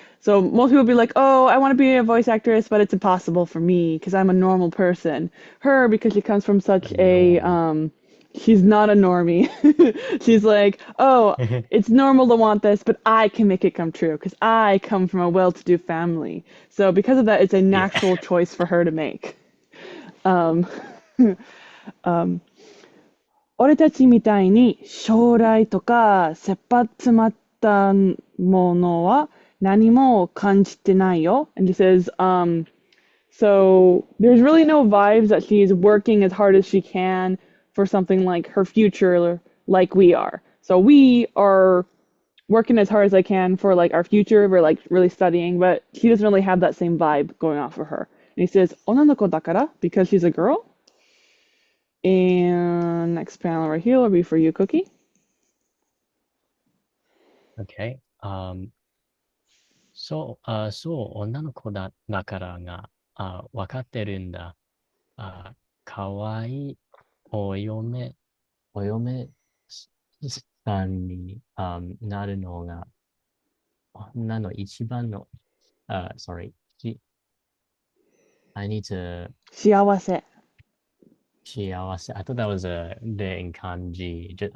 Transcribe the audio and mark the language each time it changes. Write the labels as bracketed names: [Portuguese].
[English] So most people be like, "Oh, I want to be a voice actress, but it's impossible for me because I'm a normal person." Her, because she comes from A such a norm. she's not a normie. She's like, "Oh, it's normal to want this, but I can make it come true because I come from a well-to-do family." So because of that, it's a Yeah. natural choice for her to make. [Japanese] Um, um, 俺たちみたいに将来とか切羽詰まったものは何も感じてないよ. [English] And he says, so there's really no vibes that she's working as hard as she can for something like her future, like we are. So we are working as hard as I can for like our future. We're like really studying, but she doesn't really have that same vibe going off of her. And he says, [Japanese] 女の子だから [English] because she's a girl. And next panel right here will be for you, Cookie. Okay. [Japanese] そう、女の子だからが、わかってるんだ。かわいいお嫁さんに、なるのが、女の一番の、 [English] sorry, I need to [Japanese] 幸せ. 幸せ. [English] I thought that was a bit in kanji.